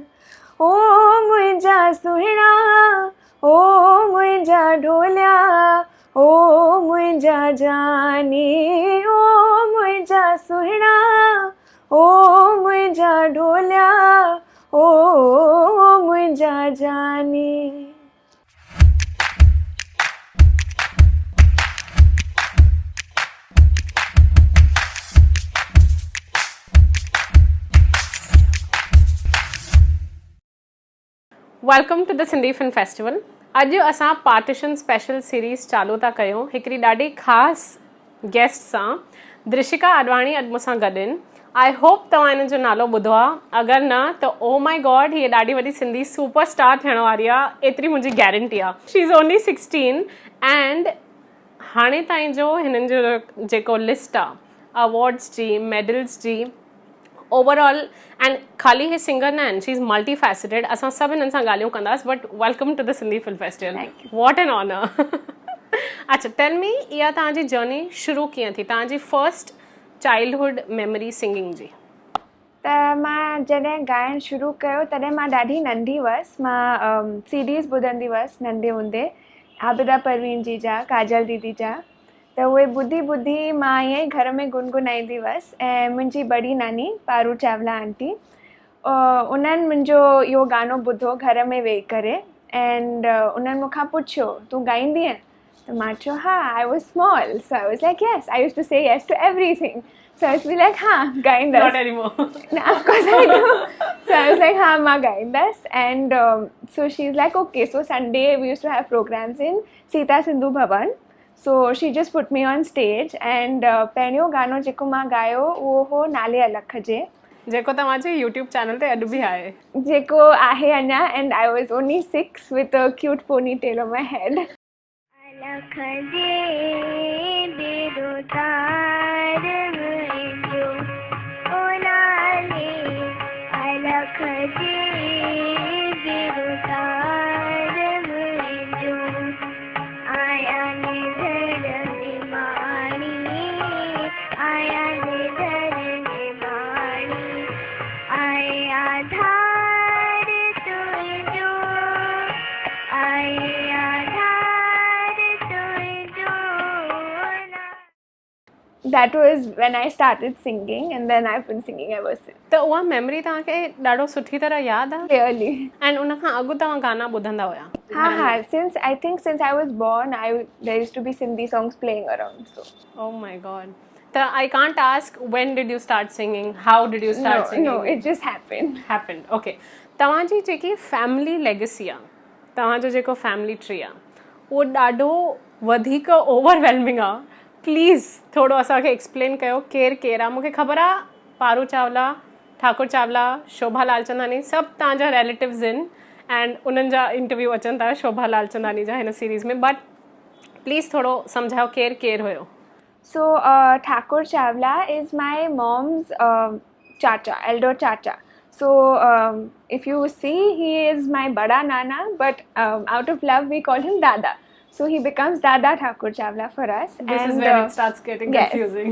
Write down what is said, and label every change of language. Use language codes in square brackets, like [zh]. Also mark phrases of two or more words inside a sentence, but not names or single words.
[sd] ओ मुंहिंजा सुहिणा, ओ मुंहिंजा ढोलिया, ओ मुंहिंजा जानी, ओ मुंहिंजा सुहिणा, ओ मुंहिंजा ढोलिया, ओ मुंहिंजा जानी। [en] Welcome to the Sindhi Film Festival. [sd] अॼु असां [en] partition special series [sd] चालू था कयूं हिकिड़ी ॾाढी ख़ासि गेस्ट सां। दृशिका आडवाणी अॼु मूंसां गॾु आहिनि। [en] I hope [sd] तव्हां हिन जो नालो ॿुधो आहे, अगरि न त [en] oh my God [sd] हीअ ॾाढी वॾी सिंधी सुपरस्टार थियण वारी आहे, एतिरी मुंहिंजी गारंटी आहे। [en] she is only 16 and [sd] हाणे ताईं जो हिननि जो जेको लिस्ट आहे अवॉर्ड्स जी, मेडल्स जी, ओवरऑल, एंड ख़ाली हे सिंगर न आहिनि, [en] she is multi faceted. [sd] असां सभु हिननि सां ॻाल्हियूं कंदासीं, [en] But welcome to the Sindhi Film Festival. What an honor. अच्छा, tell me, [sd] इहा तव्हांजी जर्नी शुरू कीअं थी, तव्हांजी [en] first childhood memory singing [sd] जी? त मां जॾहिं ॻाइणु शुरू कयो तॾहिं मां ॾाढी नंढी हुअसि। मां सीडीज़ ॿुधंदी हुअसि नंढे हूंदे, आबिदा परवीन जी जा, काजल दीदी जा। त उहे ॿुधी ॿुधी मां ईअं ई घर में गुनगुनाईंदी हुअसि। ऐं मुंहिंजी बड़ी नानी पारू चावला आंटी, उन्हनि मुंहिंजो इहो गानो ॿुधो घर में वेही करे, एंड उन्हनि मूंखां पुछियो तूं ॻाईंदीअं? त मां चयो हा, [en] I was small, so I was like yes, I used to say yes to everything. So I was like, [sd] हाँ ॻाईंदसि। [en] Not anymore. No, of course I do. So I was like, हाँ मां ॻाईंदसि। And so she's like, okay, so Sunday we used to have programs in Sita Sindhu Bhavan. So she just put me on stage and [sd] पहिरियों गानो जेको मां ॻायो उहो हो नाले अलख जे, जेको तव्हांजे यूट्यूब चैनल ते अॼु बि आहे, जेको आहे अञा। [en] And I was only 6 with a cute ponytail on my head. [sd] अलख जे बेरोतार मुंहिंजो ओ नाले, अलख जे बेरोतार मुंहिंजो, आया निधर निमाणी, आया निधर निमाणी, आया धार तुंहिंजो, आया [en] That was when I started singing, and then I've been singing ever since. [sd] त उहा मेमोरी तव्हांखे ॾाढो सुठी तरह यादि आहे? [en] Clearly. [sd] एंड उन खां अॻु तव्हां गाना ॿुधंदा हुया? Ha ha. [en] Since I was born, there used to be Sindhi songs playing around. So. Oh my God. So I can't ask when did you start singing? How did you start singing? No, it just happened. Happened. Okay. [sd] तव्हांजी जेकी [en] family legacy [sd] आहे, तव्हांजो जेको [en] family tree [sd] आहे, उहो ॾाढो वधीक ओवरवेलमिंग आहे। प्लीज़ थोरो असांखे एक्सप्लेन कयो केरु केरु आहे। मूंखे ख़बर आहे पारू चावला, ठाकुर चावला, शोभा लालचंदानी सभु तव्हांजा रिलेटिव्स आहिनि, एंड उन्हनि जा इंटरव्यू अचनि था शोभा लालचंदानी जा हिन सीरीज़ में, बट प्लीज़ थोरो सम्झायो केरु केरु हुयो? [en] So Thakur Chawla is my mom's chacha, elder chacha. So if you see, he is my [hi] bada nana, [en] but out of love we call him Dada. So he becomes Dada Thakur Chawla for us. This is when it starts getting confusing.